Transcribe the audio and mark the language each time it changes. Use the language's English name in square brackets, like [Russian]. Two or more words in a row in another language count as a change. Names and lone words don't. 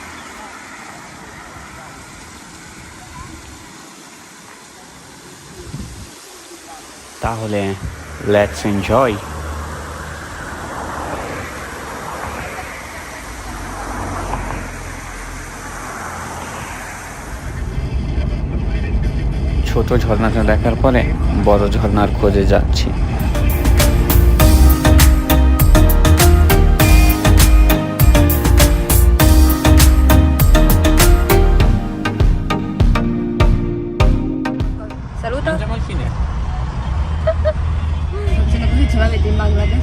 [Bangla] তাহলে [English] let's enjoy. [Bangla] ছোট ঝর্ণাটা দেখার পরে বড় ঝর্ণার খোঁজে যাচ্ছি। [Italian] Saluto. Mangiamo al fine. Funziona così, ce l'avete in Bangladesh?